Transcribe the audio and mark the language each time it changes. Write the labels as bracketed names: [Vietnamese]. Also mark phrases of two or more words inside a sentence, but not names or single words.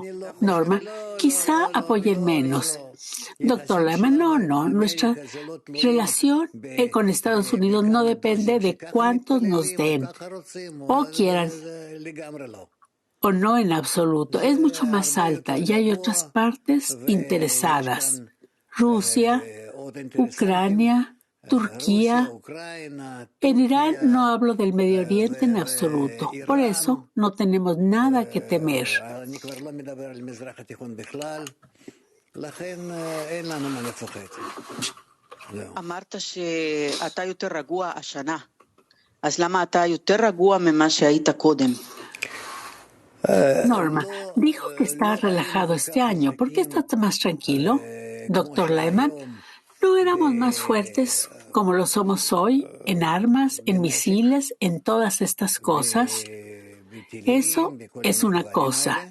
[Spanish] Norma, quizá apoyen menos. Doctor Laman, no, nuestra relación con Estados Unidos no depende de cuántos nos den o quieran o no en absoluto. Es mucho más alta y hay otras partes interesadas. Rusia, Ucrania, Turquía. En Irán no hablo del Medio Oriente en absoluto. Por eso no tenemos nada que temer. [Hebrew] אמרת שאתה יותר רגוע השנה. אז למה אתה יותר רגוע ממה שהיית קודם? [Spanish] Norma, dijo que está relajado este año. ¿Por qué está más tranquilo? Doctor Lehman, ¿no éramos más fuertes como lo somos hoy en armas, en misiles, en todas estas cosas? Eso es una cosa.